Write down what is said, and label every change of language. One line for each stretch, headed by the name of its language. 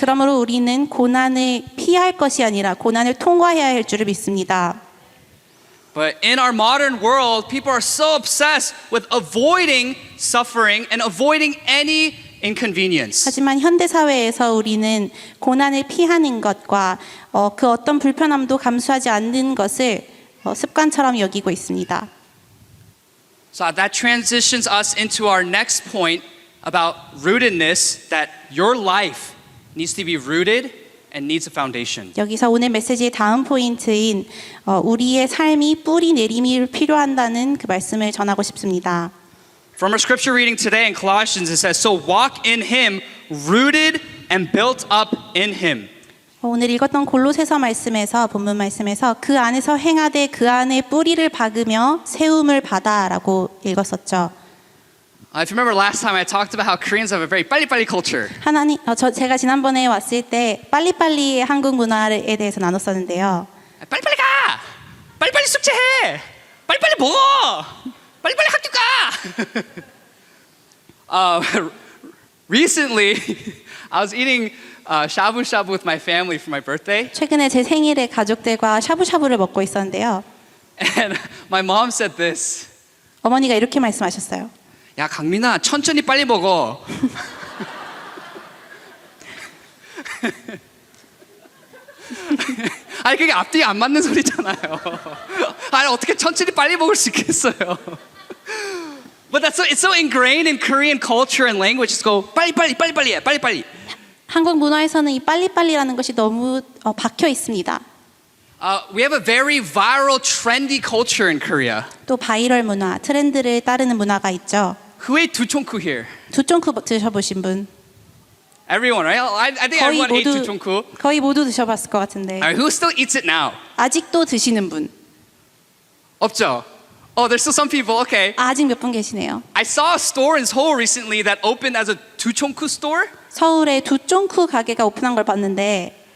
Korean: 그러므로 우리는 고난을 피할 것이 아니라 고난을 통과해야 할 줄을 믿습니다.
English: But in our modern world, people are so obsessed with avoiding suffering and avoiding any inconvenience.
Korean: 하지만 현대 사회에서 우리는 고난을 피하는 것과 그 어떤 불편함도 감수하지 않는 것을 습관처럼 여기고 있습니다.
English: So that transitions us into our next point about rootedness, that your life needs to be rooted and needs a foundation.
Korean: 여기서 오늘 메시지의 다음 포인트인 우리의 삶이 뿌리 내림이 필요한다는 그 말씀을 전하고 싶습니다.
English: From our scripture reading today in Colossians, it says, "So walk in him, rooted and built up in him."
Korean: 오늘 읽었던 골로새서 말씀에서 본문 말씀에서 그 안에서 행하되 그 안에 뿌리를 박으며 세움을 받아라고 읽었었죠.
English: If you remember last time I talked about how Koreans have a very 빨리빨리 culture.
Korean: 제가 지난번에 왔을 때 빨리빨리 한국 문화에 대해서 나눴었는데요. 빨리빨리 가! 빨리빨리 숙제해! 빨리빨리 먹어! 빨리빨리 학교 가!
English: Recently, I was eating shabu shabu with my family for my birthday,
Korean: 최근에 제 생일에 가족들과 샤브샤브를 먹고 있었는데요.
English: and my mom said this.
Korean: 어머니가 이렇게 말씀하셨어요. 야, 강민아, 천천히 빨리 먹어. 아니, 그게 앞뒤가 안 맞는 소리잖아요. 아니, 어떻게 천천히 빨리 먹을 수 있겠어요?
English: But it's so ingrained in Korean culture and language. Just go
Korean: 빨리 해, 빨리. 한국 문화에서는 이 빨리빨리라는 것이 너무 박혀 있습니다.
English: We have a very viral, trendy culture in Korea.
Korean: 또 바이럴 문화, 트렌드를 따르는 문화가 있죠.
English: Who ate 두총쿠 here?
Korean: 두쫑쿠 드셔보신 분
English: Everyone, right? I think
Korean: 거의
English: everyone ate
Korean: 모두 두총쿠. 거의 모두 드셔봤을 것 같은데
English: Alright, who still eats it now?
Korean: 아직도 드시는 분 없죠?
English: Oh, there's still some people. Okay.
Korean: 아직 몇 분 계시네요.
English: I saw a store in Seoul recently that opened as a 두총쿠 store.
Korean: 서울에 두쫑쿠 가게가 오픈한 걸 봤는데